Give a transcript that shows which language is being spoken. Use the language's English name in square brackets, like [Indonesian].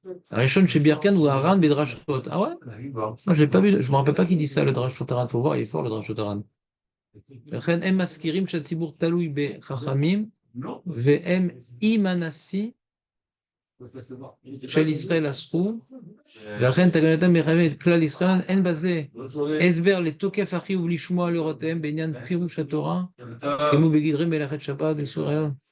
[Hebrew] הראשון שבירקן הוא הר"ן בדרשות. [French] Ah ouais? Moi, je l'ai pas vu, je me rappelle pas qui dit ça, le דרשות הר"ן. faut voir, il est fort le דרשות הר"ן. [Hebrew] לכן הם מזכירים שהציבור תלוי בחכמים, והם עם הנשיא של ישראל אסרו, ולכן תקנתם מחייבים את כלל ישראל, אין בזה הסבר לתוקף החיוב לשמוע לאורותיהם בעניין פירוש התורה, כמו בגדרים מלאכת שבת ואיסור היום.